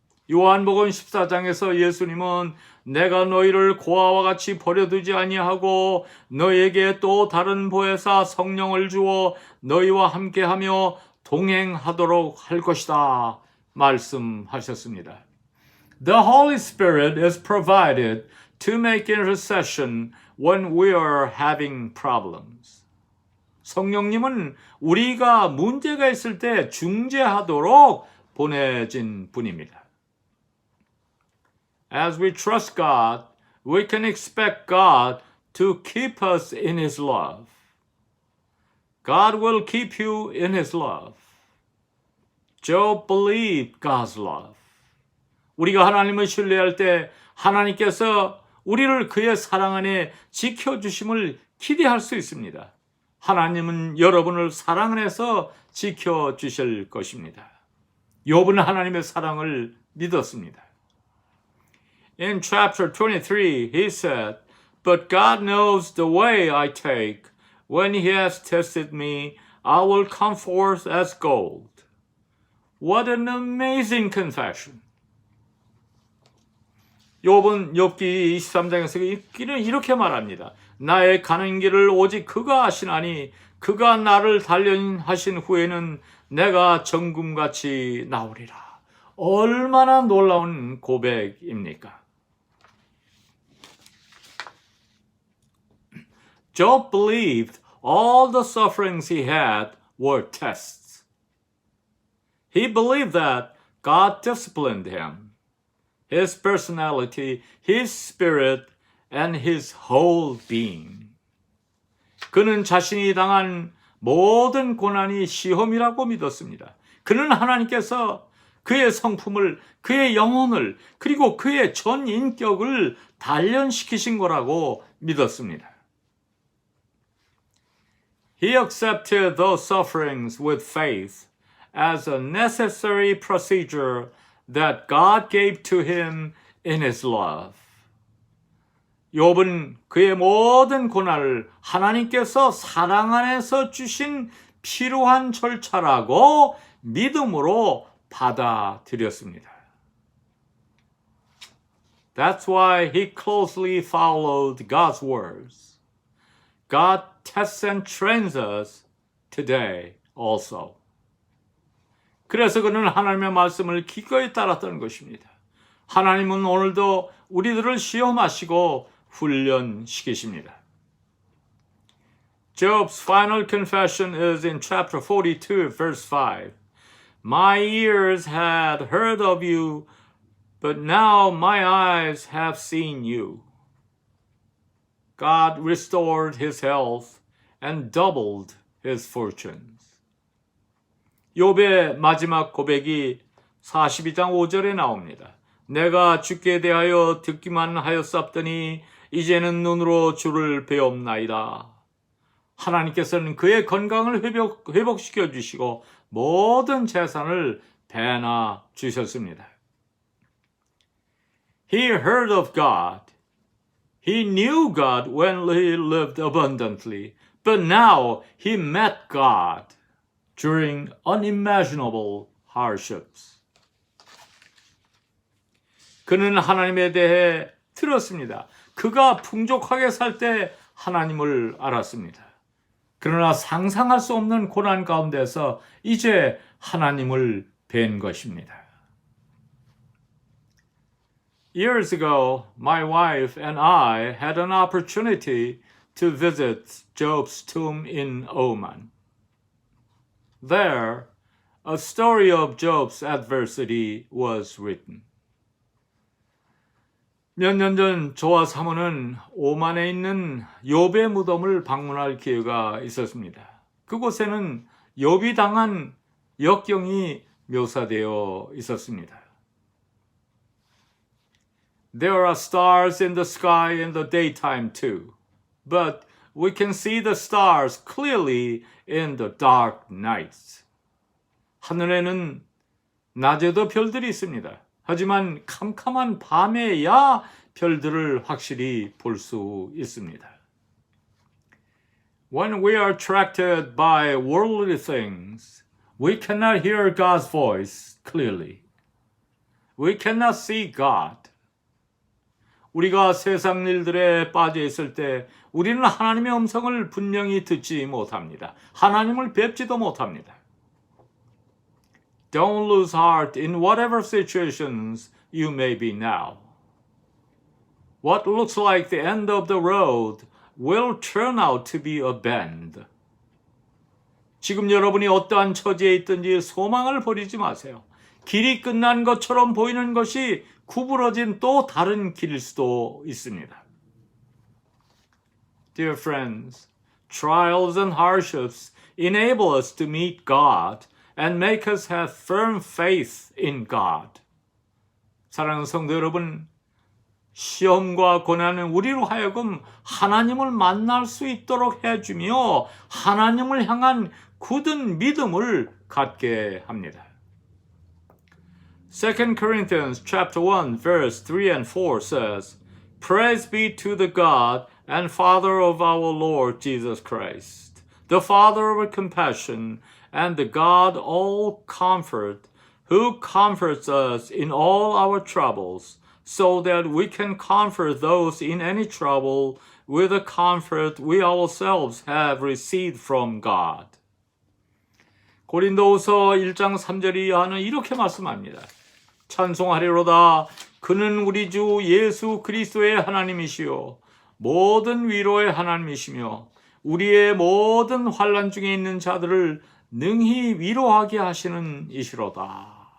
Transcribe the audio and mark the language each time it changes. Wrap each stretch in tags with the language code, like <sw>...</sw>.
<ko>요한복음 14장에서 예수님은 내가 너희를 고아와 같이 버려두지 아니하고 너에게 또 다른 보혜사 성령을 주어 너희와 함께하며 동행하도록 할 것이다 말씀하셨습니다.</ko> <en>The Holy Spirit is provided to make intercession when we are having problems.</en> <ko>성령님은 우리가 문제가 있을 때 중재하도록 보내진 분입니다.</ko> <en>As we trust God, we can expect God to keep us in His love. God will keep you in His love. Job believed God's love.</en> <ko>우리가 하나님을 신뢰할 때 하나님께서 우리를 그의 사랑 안에 지켜주심을 기대할 수 있습니다. 하나님은 여러분을 사랑 안에서 지켜주실 것입니다. 욥은 하나님의 사랑을 믿었습니다.</ko> <en>In chapter 23, he said, But God knows the way I take. When He has tested me, I will come forth as gold. What an amazing confession.</en> <ko>욥은 욥기 23장에서 이렇게 말합니다. 나의 가는 길을 오직 그가 아시나니 그가 나를 단련하신 후에는 내가 정금같이 나오리라. 얼마나 놀라운 고백입니까?</ko> <en>Job believed all the sufferings he had were tests. He believed that God disciplined him. His personality, his spirit, and his whole being.</en> <ko>그는 자신이 당한 모든 고난이 시험이라고 믿었습니다. 그는 하나님께서 그의 성품을, 그의 영혼을, 그리고 그의 전 인격을 단련시키신 거라고 믿었습니다.</ko> <en>He accepted those sufferings with faith as a necessary procedure that God gave to him in His love.</en> <ko>욥은 그의 모든 고난을 하나님께서 사랑 안에서 주신 필요한 절차라고 믿음으로 받아들였습니다.</ko> <en>That's why he closely followed God's words. God tests and trains us today also.</en> <ko>그래서 그는 하나님의 말씀을 기꺼이 따랐던 것입니다. 하나님은 오늘도 우리들을 시험하시고 훈련시키십니다.</ko> <en>Job's final confession is in chapter 42, verse 5. My ears had heard of you, but now my eyes have seen you. God restored his health and doubled his fortunes.</en> <ko>욥의 마지막 고백이 42장 5절에 나옵니다. 내가 주께 대하여 듣기만 하였사옵더니 이제는 눈으로 주를 배옵나이다. 하나님께서는 그의 건강을 회복시켜 주시고 모든 재산을 배나 주셨습니다.</ko> <en>He heard of God. He knew God when he lived abundantly, but now he met God during unimaginable hardships.</en> <ko>그는 하나님에 대해 들었습니다. 그가 풍족하게 살 때 하나님을 알았습니다. 그러나 상상할 수 없는 고난 가운데서 이제 하나님을 뵌 것입니다.</ko> <en>Years ago, my wife and I had an opportunity to visit Job's tomb in Oman. There, a story of Job's adversity was written.</en> <ko>몇 년 전 저와 사모는 오만에 있는 욥의 무덤을 방문할 기회가 있었습니다. 그곳에는 욥이 당한 역경이 묘사되어 있었습니다.</ko> <en>There are stars in the sky in the daytime too, but we can see the stars clearly in the dark nights.</en> <ko>하늘에는 낮에도 별들이 있습니다. 하지만 캄캄한 밤에야 별들을 확실히 볼 수 있습니다.</ko> <en>When we are attracted by worldly things, we cannot hear God's voice clearly. We cannot see God.</en> <ko>우리가 세상 일들에 빠져 있을 때 우리는 하나님의 음성을 분명히 듣지 못합니다. 하나님을 뵙지도 못합니다.</ko> <en>Don't lose heart in whatever situations you may be now. What looks like the end of the road will turn out to be a bend.</en> <ko>지금 여러분이 어떠한 처지에 있든지 소망을 버리지 마세요. 길이 끝난 것처럼 보이는 것이 구부러진 또 다른 길일 수도 있습니다.</ko> <en>Dear friends, trials and hardships enable us to meet God and make us have firm faith in God.</en> <ko>사랑하는 성도 여러분, 시험과 고난은 우리로 하여금 하나님을 만날 수 있도록 해주며 하나님을 향한 굳은 믿음을 갖게 합니다.</ko> <en>2 Corinthians chapter 1 verse 3 and 4 says, Praise be to the God and Father of our Lord Jesus Christ, the Father of compassion and the God all comfort, who comforts us in all our troubles, so that we can comfort those in any trouble with the comfort we ourselves have received from God.</en> <ko>고린도후서 1장 3절 이하는 이렇게 말씀합니다. 찬송하리로다. 그는 우리 주 예수 그리스도의 하나님이시요 모든 위로의 하나님이시며 우리의 모든 환난 중에 있는 자들을 능히 위로하게 하시는 이시로다.</ko>